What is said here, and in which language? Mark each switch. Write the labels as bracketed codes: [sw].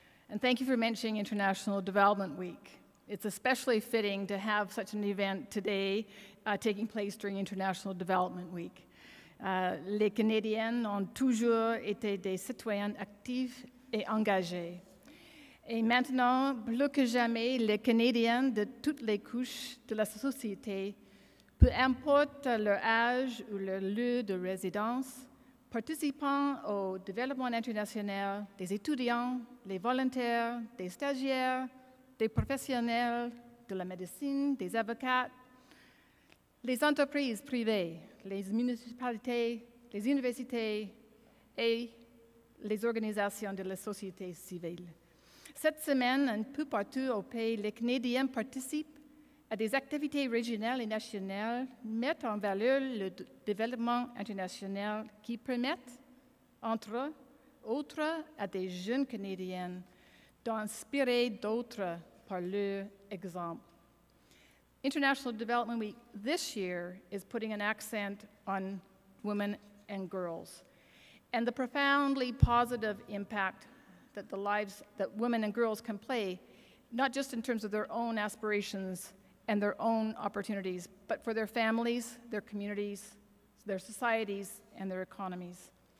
[en] And thank you for mentioning International Development Week. It's especially fitting to have such an event today taking place during International Development Week. [fr] Les Canadiennes ont toujours été des citoyennes actives et engagées. Et maintenant, plus que jamais, les Canadiens de toutes les couches de la société, peu importe leur âge ou leur lieu de résidence, participant au développement international, des étudiants, les volontaires, des stagiaires, des professionnels de la médecine, des avocats, les entreprises privées, les municipalités, les universités et les organisations de la société civile. Cette semaine, un peu partout au pays, les Canadiens participent à des activités régionales et nationales, mettent en valeur le développement international qui permettent, entre autres, à des jeunes Canadiens d'inspirer d'autres par leur exemple. [en] International Development Week this year is putting an accent on women and girls and the profoundly positive impact that the lives that women and girls can play, not just in terms of their own aspirations and their own opportunities, but for their families, their communities, their societies, and their economies.